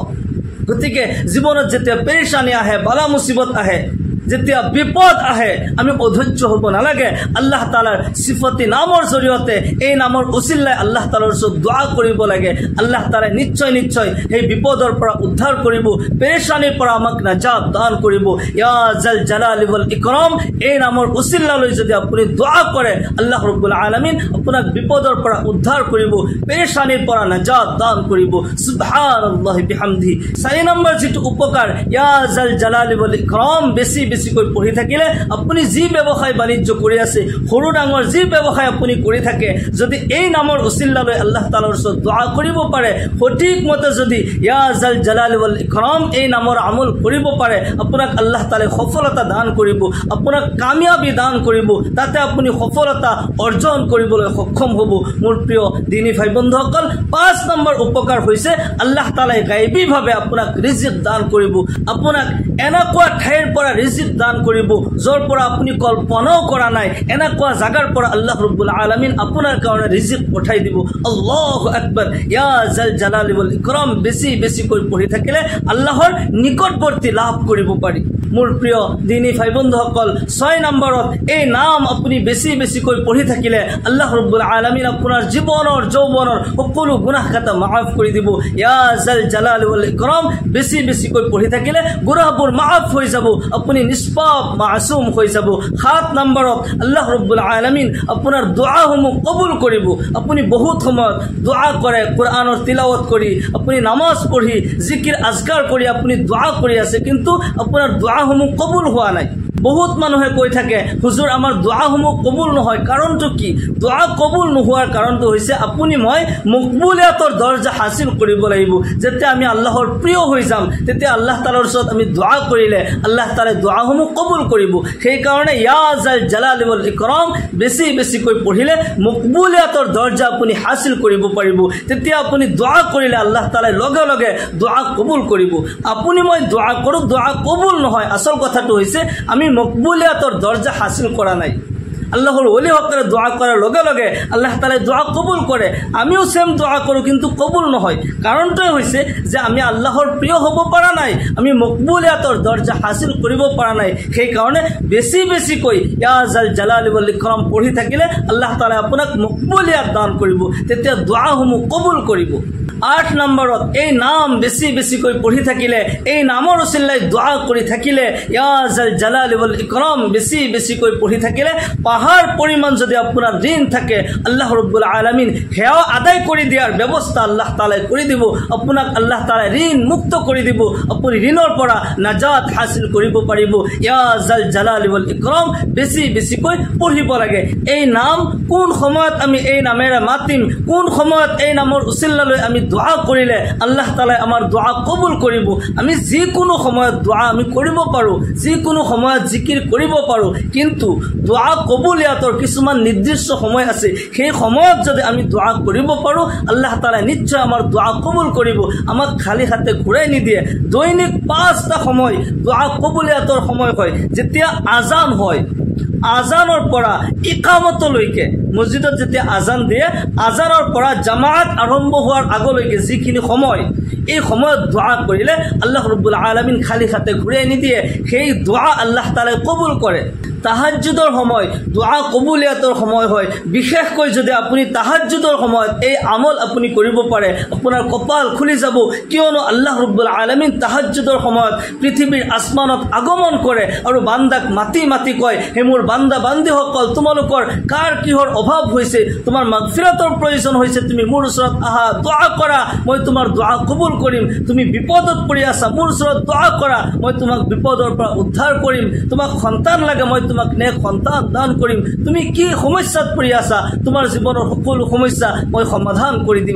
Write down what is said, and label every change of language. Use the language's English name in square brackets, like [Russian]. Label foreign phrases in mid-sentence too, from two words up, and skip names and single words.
[Assamese] গতিকে জীৱনত যেতিয়া পেৰেশানি আহে বালা মুসিবত আহে যেতিয়া বিপদ আহে আমি অধৈৰ্য হ'ব নালাগে। আল্লাহ তাআলাৰ সিফতি নামৰ জৰিয়তে এই নামৰ উচিলাই আল্লাহ তাআলাৰ ওচৰত দোয়া কৰিব লাগে। আল্লাহ তাআলাই নিশ্চয় নিশ্চয় এই বিপদৰ পৰা উদ্ধাৰ কৰিব, পেৰেশানিৰ পৰা আমাক নাজাত দান কৰিব। [Arabic] يا ذا الجلال والإكرام [Assamese] এই নামৰ উচিলালৈ যদি আপুনি দোয়া কৰে আল্লাহ রাব্বুল আলামিন আপোনাক বিপদৰ পৰা উদ্ধাৰ কৰিব, পেৰেশানিৰ পৰা নাজাত দান কৰিব। [Arabic] سبحان الله وبحمده. [Assamese] 4 নম্বৰ যেটো উপকাৰ [Arabic] يا ذا الجلال والإكرام [Assamese] বেছি বেছিকৈ পঢ়ি থাকিলে আপুনি যি ব্যৱসায় বাণিজ্য কৰি আছে সৰু ডাঙৰ যি ব্যৱসায় আপুনি কৰি থাকে যদি এই নামৰ উচিলালৈ আল্লাহ তাআলাৰ ওচৰত দোয়া কৰিব পাৰে, সঠিক মতে যদি [Arabic] يا ذا الجلال والإكرام [Assamese] এই নামৰ আমল কৰিব পাৰে আপোনাক আল্লাহ তাআলাই সফলতা দান কৰিব, আপোনাক কামিয়াবি দান কৰিব, তাতে আপুনি সফলতা অৰ্জন কৰিবলৈ সক্ষম হ'ব। মোৰ প্ৰিয় দিনী ভাই বন্ধুসকল 5 নম্বৰ উপকাৰ হৈছে আল্লাহ তাআলাই গায়বীভাৱে আপোনাক ৰিজিক দান কৰিব। আপোনাক এনেকুৱা ঠাইৰ পৰা ৰিজিক দান কৰিব যৰ পৰা আপুনি কল্পনাও কৰা নাই, এনেকুৱা জাগাৰ পৰা আল্লাহ রাব্বুল আলামিন আপোনাৰ কাৰণে ৰিজিক পঠাই দিব। [Arabic] الله أكبر. يا ذا الجلال والإكرام [Assamese] বেছি বেছিকৈ পঢ়ি থাকিলে আল্লাহৰ নিকটৱৰ্তী লাভ কৰিব পাৰি। মোৰ প্ৰিয় দিনী ভাই বন্ধুসকল 6 নম্বৰত এই নাম আপুনি বেছি বেছিকৈ পঢ়ি থাকিলে আল্লাহ রাব্বুল আলামিন আপোনাৰ জীৱনৰ যৌৱনৰ সকলো গুনাহ খাতা মাফ কৰি দিব। [Arabic] يا ذا الجلال والإكرام [Assamese] বেছি বেছিকৈ পঢ়ি থাকিলে গুনাহবোৰ মাফ হৈ যাব, আপুনি নিষ্পাপ মাসুম হৈ যাব। 7 নম্বৰত আল্লাহ রাব্বুল আলামিন আপোনাৰ দুআসমূহ কবুল কৰিব। আপুনি বহুত সময়ত দুআ কৰে, কোরআনৰ তিলাওয়াত কৰি আপুনি নামাজ পঢ়ি জিকিৰ আজকার কৰি আপুনি দুআ কৰি আছে, কিন্তু আপোনাৰ দুআসমূহ কবুল হোৱা নাই। বহুত মানুহে কৈ থাকে হুজুৰ আমাৰ দুআসমূহ কবুল নহয়, কাৰণটো কি? দুআ কবুল নোহোৱাৰ কাৰণটো হৈছে আপুনি মই মকবুলিয়াতৰ দৰজা হাসিল কৰিব লাগিব। যেতিয়া আমি আল্লাহৰ প্ৰিয় হৈ যাম তেতিয়া আল্লাহ তাআলাৰ ওচৰত আমি দুআ কৰিলে আল্লাহ তাআলাই দুআসমূহ কবুল কৰিব। সেই কাৰণে [Arabic] يا ذا الجلال والإكرام [Assamese] বেছি বেছিকৈ পঢ়িলে মকবুলিয়াতৰ দৰজা আপুনি হাসিল কৰিব পাৰিব। তেতিয়া আপুনি দুআ কৰিলে আল্লাহ তাআলাই লগে লগে দুআ কবুল কৰিব। আপুনি মই দুআ কৰো দুআ কবুল নহয়, আসল কথাটো হৈছে আমি মকবুলিয়াতৰ দরজা হাসিল করা নাই। আল্লাহর ওলি হকরে দোয়া করার লগে লগে আল্লাহ তাআলা দোয়া কবুল করে, আমিও সেম দোয়া করো কিন্তু কবুল নহয়। কারণটাই হয়েছে যে আমি আল্লাহর প্রিয় হব পারা নাই, আমি মকবুলিয়াতর দরজা হাসিল করিব পারা নাই। সেই কারণে বেশি বেশিকৈ [Arabic] يا ذا الجلال والإكرام [Assamese] পড়ি থাকিলে আল্লাহ তাআলা আপোনাক মকবুলিয়াত দান কৰিব, তেতিয়া দোৱাসমূহ কবুল কৰিব। 8 নম্বৰত এই নাম বেছি বেছিকৈ পঢ়ি থাকিলে, এই নামৰ উচিলাই দোয়া কৰি থাকিলে, [Arabic] يا ذا الجلال والإكرام [Assamese] বেছি বেছিকৈ পঢ়ি থাকিলে [Bangla] পাহাড় পরিমাণ যদি আপনার ঋণ থাকে আল্লাহ রাব্বুল আলামিন হেও আদায় করে দিয়ার ব্যবস্থা আল্লাহ তাআলা করে দিব। আপনাক আল্লাহ তাআলা ঋণ মুক্ত করে দিব, [Assamese] আপনি ঋণৰ পৰা নাজাত হাসিল কৰিব পাৰিব। [Arabic] يا ذا الجلال والإكرام [Assamese] বেছি বেছিকৈ পঢ়িব লাগে। এই নাম কোন সময়ত আমি এই নামেৰে মাতিম, কোন সময়ত এই নামৰ উচিলালৈ আমি দোয়া কৰিলে আল্লাহ তাআলা আমাৰ দোয়া কবুল কৰিব। আমি যিকোনো সময়ত দোয়া আমি কৰিব পাৰো, যিকোনো সময়ত জিকিৰ কৰিব পাৰো, কিন্তু দোয়া কবুলিয়াতৰ কিছুমান নিৰ্দিষ্ট সময় আছে। সেই সময়ত যদি আমি দোয়া কৰিব পাৰো আল্লাহ তাআলা নিশ্চয় আমাৰ দোয়া কবুল কৰিব, আমাক খালি হাতে ঘূৰাই নিদিয়ে। দৈনিক 5টা সময় দোয়া কবুলিয়াতৰ সময় হয়। যেতিয়া আজান হয়, আজানৰ পৰা ইকামতলৈকে, মসজিদত যেতিয়া আজান দিয়ে আজানৰ পৰা জামাত আৰম্ভ হোৱাৰ আগলৈকে যিখিনি সময়, এই সময়ত দোয়া কৰিলে আল্লাহ রাব্বুল আলামিন খালি হাতে ঘূৰাই নিদিয়ে, সেই দোয়া আল্লাহ তাআলা কবুল কৰে। তাহাজ্জুদৰ সময় দুআ কবুলিয়াতৰ সময় হয় বিশেষকৈ যদি আপুনি তাহাজ্জুদৰ সময়ত এই আমল আপুনি কৰিব পাৰে আপোনাৰ কপাল খুলি যাব কিয়নো আল্লাহ ৰাব্বুল আলামিন তাহাজ্জুদৰ সময়ত পৃথিৱীৰ আসমানত আগমন কৰে আৰু বান্দাক মাতি মাতি কয় হে মোৰ বান্দা বান্দীসকল তোমালোকৰ কাৰ কিহৰ অভাৱ হৈছে তোমাৰ মাগফিৰাতৰ প্ৰয়োজন হৈছে তুমি মোৰ ওচৰত আহা দোয়া কৰা মই তোমাৰ দোয়া কবুল কৰিম তুমি বিপদত পৰি আছা মোৰ ওচৰত দোয়া কৰা মই তোমাক বিপদৰ পৰা উদ্ধাৰ কৰিম তোমাক সন্তান লাগে মই তোমাক নেক সন্তান দান কৰিম তুমি কি সমস্যাত পৰি আছা তোমাৰ জীৱনৰ সকলো সমস্যা মই সমাধান কৰি দিম